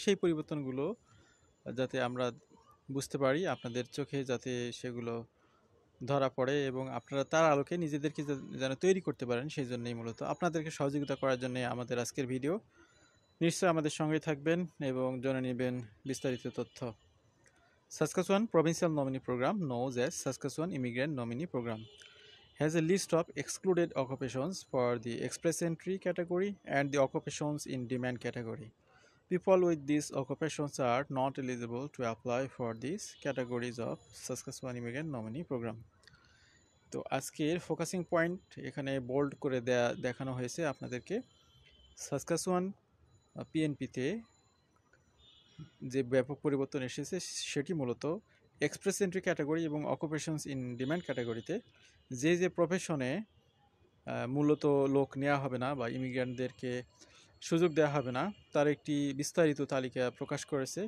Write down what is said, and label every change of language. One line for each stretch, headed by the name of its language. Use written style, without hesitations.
Bangla: সেই পরিবর্তনগুলো যাতে আমরা বুঝতে পারি, আপনাদের চোখে যাতে সেগুলো ধরা পড়ে এবং আপনারা তার আলোকে নিজেদেরকে যেন তৈরি করতে পারেন, সেই জন্যই মূলত আপনাদেরকে সহযোগিতা করার জন্য আমাদের আজকের ভিডিও। নিশ্চয়ই আমাদের সঙ্গে থাকবেন এবং জেনে নেবেন বিস্তারিত তথ্য।
English: Saskatchewan Provincial Nominee Program, known as Saskatchewan Immigrant Nominee Program, has a list of excluded occupations for the express entry category and the occupations in demand category. People with these occupations are not eligible to apply for these categories of Saskatchewan Immigrant Nominee Program.
Bangla: তো আজকের focusing point এখানে bold করে দেখানো হয়েছে আপনাদেরকে। Saskatchewan পিএনপিতে যে ব্যাপক পরিবর্তন এসেছে সেটি মূলত এক্সপ্রেস এন্ট্রি ক্যাটাগরি এবং অকুপেশনস ইন ডিমান্ড ক্যাটাগরিতে যে প্রফেশনে মূলত লোক নেওয়া হবে না বা ইমিগ্রেন্টদেরকে সুযোগ দেওয়া হবে না, তার একটি বিস্তারিত তালিকা প্রকাশ করেছে।